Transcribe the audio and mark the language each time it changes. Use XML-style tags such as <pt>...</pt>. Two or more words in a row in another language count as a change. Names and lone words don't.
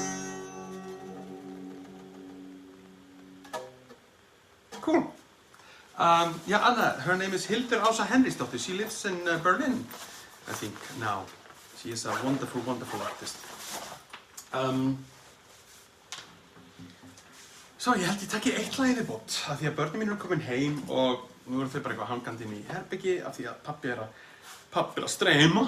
<en>Cool. Yeah, Anna, her name is Hildur Ása Henriksdóttir. She lives in Berlin, I think, now. She is a wonderful, wonderful artist.</en> <is>Svo ég held ég taki eitt lag í viðbót af því að börnin mín eru komin heim og nú eru þau bara eitthvað hangandi inn í herbergi af því að pabbi er að streyma.</is>